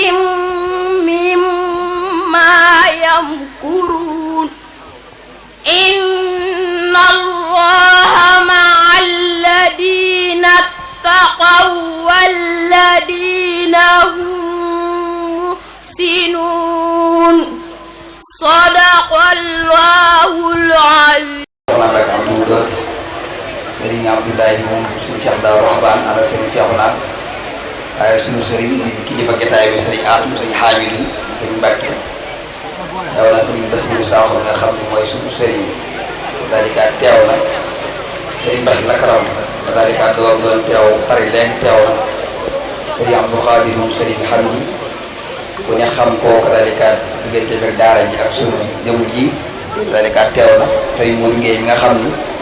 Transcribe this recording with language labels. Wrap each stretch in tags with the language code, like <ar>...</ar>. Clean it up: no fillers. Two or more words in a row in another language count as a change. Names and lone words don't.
<ar>مما يمكرون إن الله مع الذين اتقوا والذين هم محسنون صدق الله العظيم.</ar> <wo>Sëriñ Abdoulaye moom sëriñ Cheikh Daou Rahban ànd ak sëriñ Cheikhouna waaye sunu sëriñ kilifa jotaay bi sëriñ Asmou sëriñ Hamidou sëriñ Mbacke teew na sëriñ Bassirou Sakho nga xam ne mooy sunu sëriñ daal di kaa teew na sëriñ Bass Lakaram daal di kaa doon teew pare léegi teew na sëriñ Abdou Khadir moom sëriñ Hamdi ku ne xam kooku daal di kaa diggante ak daara ji ak sunu jëmm ji daal di kaa teew na sëriñ Modou Guèye mi nga xam ni</wo>